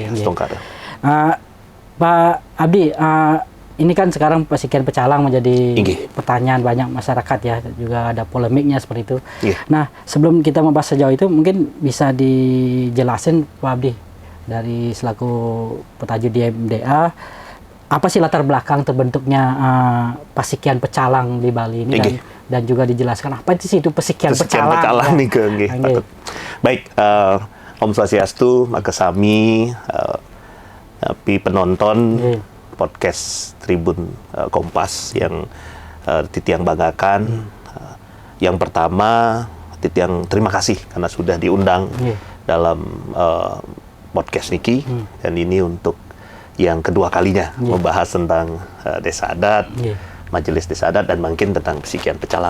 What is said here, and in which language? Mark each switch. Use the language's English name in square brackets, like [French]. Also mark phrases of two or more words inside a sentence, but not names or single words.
[Indonesian] Pak Abdi, ini kan sekarang Pasikian Pecalang menjadi pertanyaan banyak masyarakat ya, juga ada polemiknya seperti itu. Nah, sebelum kita membahas sejauh itu, mungkin bisa dijelasin Pak Abdi, dari selaku petajud di MDA, apa sih latar belakang terbentuknya Pasikian Pecalang di Bali ini, dan juga dijelaskan apa sih itu Pasikian Pecalang nih ke Baik, [Balinese] Om Swastiastu, maka sami [Indonesian] penonton podcast Tribun Kompas yang Titiang banggakan. Yang pertama, Titiang terima kasih karena sudah diundang dalam podcast Niki, dan ini untuk yang kedua kalinya membahas tentang desa adat, majelis desa adat, dan mungkin tentang Pasikian Pecalang.